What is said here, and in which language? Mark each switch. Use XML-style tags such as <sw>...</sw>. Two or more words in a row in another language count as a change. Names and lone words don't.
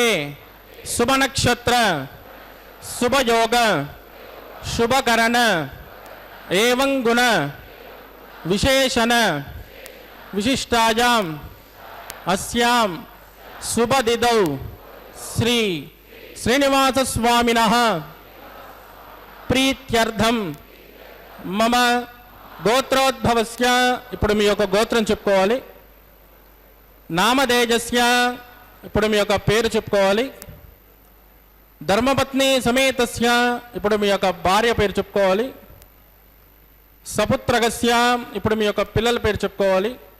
<sa>शुभ नक्षत्र शुभ योग शुभकरण एवं गुण विशेषण विशिष्टायां अस्यां शुभदिदौ श्री श्रीनिवासस्वामिनः प्रीत्यर्थं मम గోత్రోద్భవస్య</sa> <te>ఇప్పుడు మీ యొక్క గోత్రం చెప్పుకోవాలి.</te> <sa>నామధేయస్య</sa> <te>ఇప్పుడు మీ యొక్క పేరు చెప్పుకోవాలి. ధర్మపత్ని సమేతస్య ఇప్పుడు మీ యొక్క భార్య పేరు చెప్పుకోవాలి. సపుత్రగస్య ఇప్పుడు మీ యొక్క పిల్లల పేరు చెప్పుకోవాలి.</te>